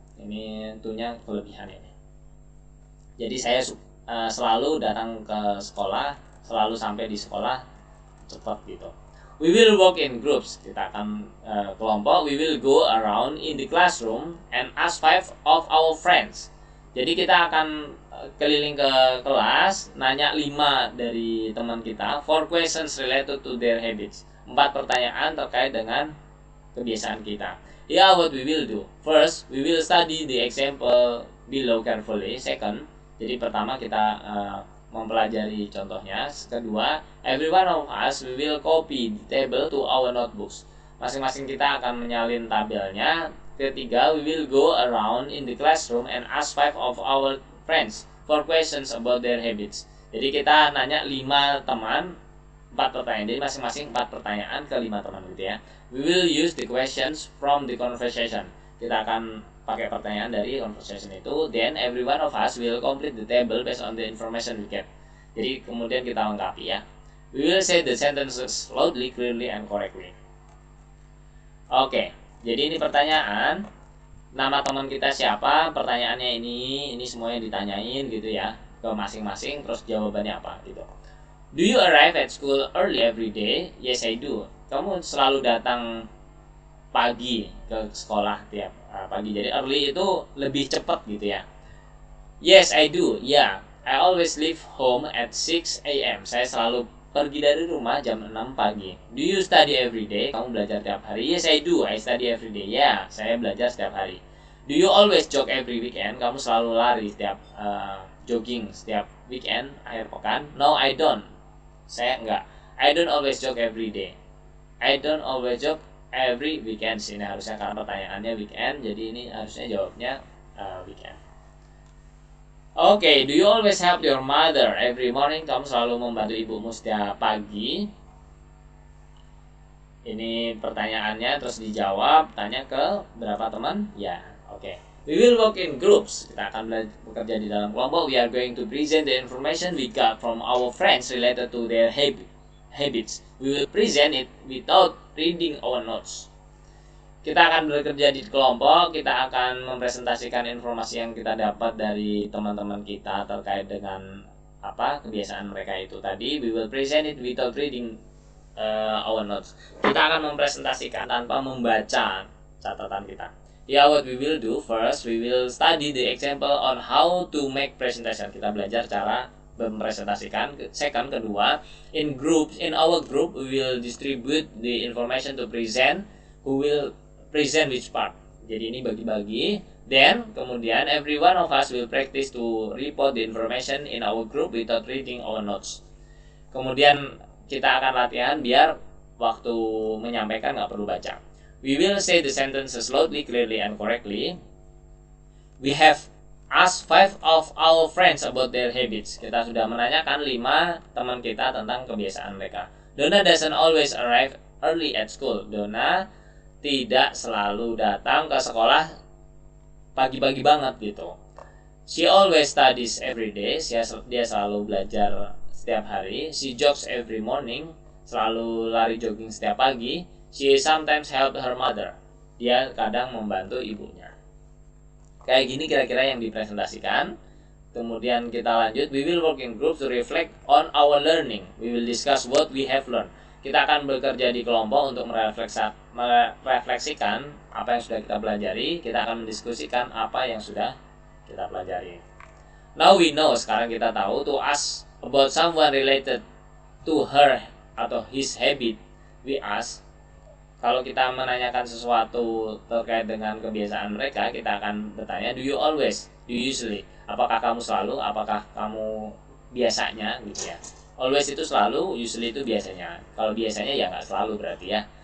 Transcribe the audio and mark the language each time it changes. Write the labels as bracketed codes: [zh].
[id] Ini to-nya kelebihan ini. Jadi saya selalu datang ke sekolah, selalu sampai di sekolah cepat gitu. [en] We will work in groups. [id] Kita akan kelompok. [en] We will go around in the classroom and ask 5 of our friends. [id] Jadi kita akan keliling ke kelas, nanya 5 dari teman kita. [en] 4 questions related to their habits. [id] 4 pertanyaan terkait dengan kebiasaan kita. [en] Yeah, what we will do. First, we will study the example below carefully. Second, [id] jadi pertama kita mempelajari contohnya. Kedua, [en] every one of us we will copy the table to our notebooks. [id] Masing-masing kita akan menyalin tabelnya. Ketiga, [en] we will go around in the classroom and ask 5 of our friends for questions about their habits. [id] Jadi kita nanya 5 teman 4 pertanyaan. Jadi masing-masing 4 pertanyaan ke 5 teman gitu ya. [en] We will use the questions from the conversation. [id] Kita akan pakai pertanyaan dari conversation itu. [en] Then every one of us will complete the table based on the information we get. [id] Jadi kemudian kita lengkapi ya. [en] We will say the sentences loudly, clearly, and correctly. [id] Oke, jadi ini pertanyaan. Nama teman kita siapa? Pertanyaannya ini semuanya ditanyain gitu ya ke masing-masing. Terus jawabannya apa gitu. [en] Do you arrive at school early every day? Yes, I do. [id] Kamu selalu datang pagi ke sekolah tiap pagi. Jadi early itu lebih cepat gitu ya. [en] Yes, I do. Yeah, I always leave home at 6 a.m. [id] Saya selalu pergi dari rumah jam 6 pagi. [en] Do you study every day? [id] Kamu belajar tiap hari? [en] Yes, I do. I study every day. Yeah, [id] saya belajar setiap hari. [en] Do you always jog every weekend? [id] Kamu selalu lari setiap jogging setiap weekend, akhir pekan? [en] No, I don't. [id] Saya enggak. [en] I don't always jog every day. I don't always jog every weekend. [id] Ini harusnya karena pertanyaannya weekend, jadi ini harusnya jawabnya weekend. [en] Oke, do you always help your mother every morning? [id] Kamu selalu membantu ibumu setiap pagi. Ini pertanyaannya terus dijawab. Tanya ke berapa teman? Ya, oke. [en] We will work in groups. [id] Kita akan bekerja di dalam kelompok. [en] We are going to present the information we got from our friends related to their habits. We will present it without reading our notes. [id] Kita akan bekerja di kelompok, kita akan mempresentasikan informasi yang kita dapat dari teman-teman kita terkait dengan kebiasaan mereka itu tadi. [en] We will present it without reading our notes. [id] Kita akan mempresentasikan tanpa membaca catatan kita. [en] What we will do first, we will study the example on how to make presentation. [id] Kita belajar cara mempresentasikan. [en] Second, [id] kedua, [en] in our group we will distribute the information to present. Who will present which part. [id] Jadi ini bagi-bagi. [en] Then [id] kemudian [en] every one of us will practice to report the information in our group without reading our notes. [id] Kemudian kita akan latihan biar waktu menyampaikan nggak perlu baca. [en] We will say the sentences loudly, clearly, and correctly. We have asked 5 of our friends about their habits. [id] Kita sudah menanyakan 5 teman kita tentang kebiasaan mereka. [en] Donna doesn't always arrive early at school. [id] Donna tidak selalu datang ke sekolah pagi-pagi banget gitu. [en] She always studies every day. [id] Dia selalu belajar setiap hari. [en] She jogs every morning. [id] Selalu lari jogging setiap pagi. [en] She sometimes help her mother. [id] Dia kadang membantu ibunya. Kayak gini kira-kira yang dipresentasikan. Kemudian kita lanjut. [en] We will work in groups to reflect on our learning. We will discuss what we have learned. [id] Kita akan bekerja di kelompok untuk merefleksikan apa yang sudah kita pelajari. Kita akan mendiskusikan apa yang sudah kita pelajari. [en] Now we know, [id] sekarang kita tahu, [en] to ask about someone related to her atau his habit. We ask, [id] kalau kita menanyakan sesuatu terkait dengan kebiasaan mereka, kita akan bertanya, [en] do you always, do you usually, [id] apakah kamu selalu, apakah kamu biasanya gitu ya. Always itu selalu, usually itu biasanya. Kalau biasanya ya nggak selalu berarti ya.